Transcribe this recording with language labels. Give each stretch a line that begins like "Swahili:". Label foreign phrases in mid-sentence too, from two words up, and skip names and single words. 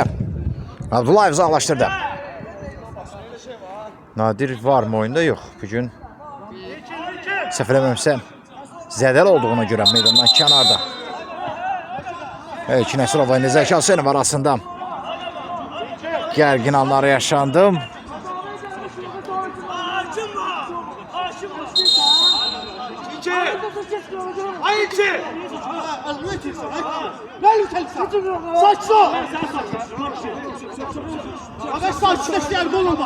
Azerbaijani: Abdullayev uzaqlaşdırdı.
Turkish: Nadir var mı oyunda? Yox.
Azerbaijani: Bugün səhv eləməmsəm zədəl olduğuna görə meydandan kənarda. İlkin Nesirov və Zəki Hüseynov arasında gərgin anlar yaşandı. Ayıcı!
Turkish: Ne lütfen? Saçma! Aga saçma işler gol olmaz.